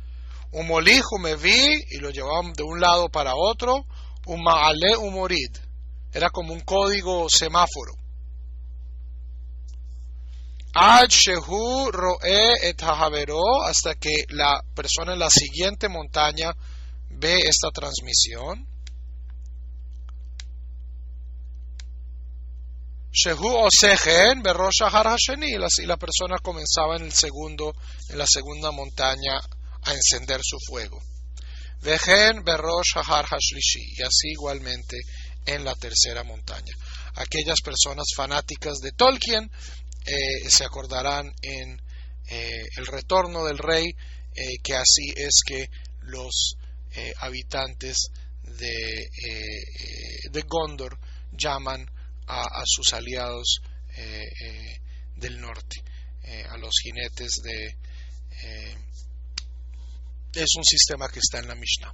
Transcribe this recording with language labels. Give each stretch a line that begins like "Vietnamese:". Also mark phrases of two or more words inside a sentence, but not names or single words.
Hebrew: ומוליך ומביא,
Spanish: y lo llevaban de un lado para otro.
Hebrew: ומעלה ומוריד,
Spanish: Era como un código semáforo.
Hebrew: עד שהוא רואה את חברו,
Spanish: hasta que la persona en la siguiente montaña ve esta transmisión.
Hebrew: שהוא עושה כן בראש ההר השני,
Spanish: y la persona comenzaba en la segunda montaña a encender su fuego.
Hebrew: וכן בראש ההר השלישי,
Spanish: y así igualmente en la tercera montaña. Aquellas personas fanáticas de Tolkien se acordarán en El retorno del rey, que así es que los habitantes de Gondor llaman a sus aliados del norte, a los jinetes es un sistema que está en la Mishnah.